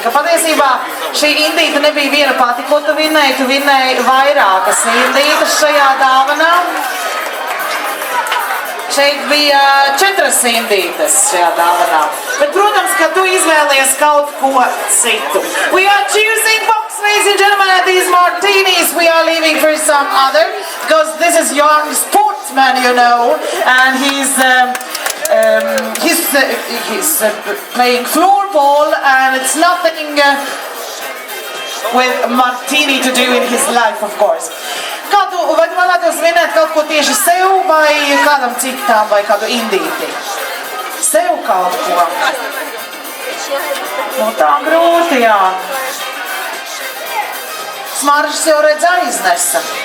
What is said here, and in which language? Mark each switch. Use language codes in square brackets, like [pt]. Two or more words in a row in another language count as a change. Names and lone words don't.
[lv] Ka patiesībā šī indīta nebija viena pati, ko tu vinnēji vairākas indītas šajā dāvanā. Šeit bija 4 indītes šajā dāvanā. Bet, protams, ka tu izvēlies kaut ko citu. [en] We are choosing box, ladies and gentlemen, and these martinis we are leaving for some other, because this is young sportsman, you know, and he's playing floorball, and it's nothing with martini to do in his life, of course. [lv] Vai tu vēlētos vinēt kaut ko tieši sev vai kādam citam vai kādu indīti? Sev kaut ko? Nu tā grūti, jā. Smaržas jau redz aiznesa.